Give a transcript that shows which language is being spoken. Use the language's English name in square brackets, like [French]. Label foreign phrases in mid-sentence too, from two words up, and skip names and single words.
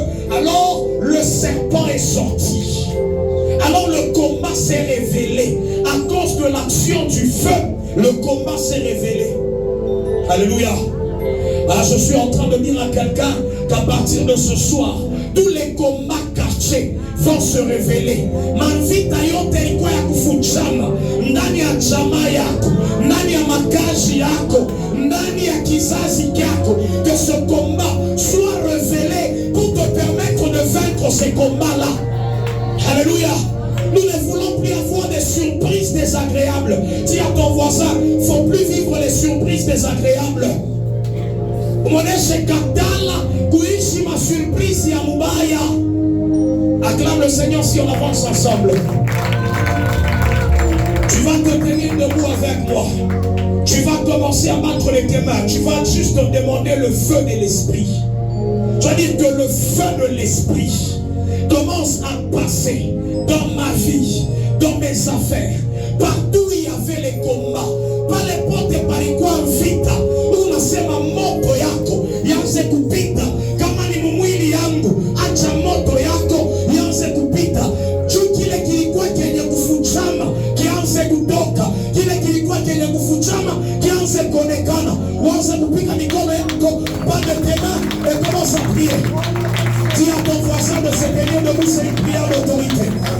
[French] Alors le serpent est sorti. Alors le combat s'est révélé. À cause de l'action du feu, le combat s'est révélé. Alléluia. Alors je suis en train de dire à quelqu'un qu'à partir de ce soir, tous les combats cachés vont se révéler. [Swahili] Manvita yote ilikuwa ya kufuchama ndani ya jamaa yako, ndani ya makazi yako, ndani ya kizazi kyako, [French] que ce combat soit révélé pour te permettre de vaincre ces combats-là. Alléluia. Nous ne voulons plus avoir des surprises désagréables. Dis à ton voisin, il ne faut plus vivre les surprises désagréables. [Swahili] Kuishi ma surprise ya mubaya. [French] Acclame le Seigneur si on avance ensemble. Tu vas te tenir debout avec moi. Tu vas commencer à battre les mains. Tu vas juste demander le feu de l'esprit. Tu vas dire que le feu de l'esprit commence à passer dans ma vie, dans mes affaires, partout où il y avait les combats. Pas les portes par les coins vita. [Swahili] Unasema moto yako yanze kupita. Kama ni mwili yangu, acha moto yako yanze kupita. Juu kile kilikuwa kenye kufuchama kianze kutoka. Kile kilikuwa kenye kufuchama kianze kuonekana. Anza kupiga mikono yako, [French] bande tes mains et commence à prier. Dis à ton voisin de se tenir debout, c'est une prière d'autorité.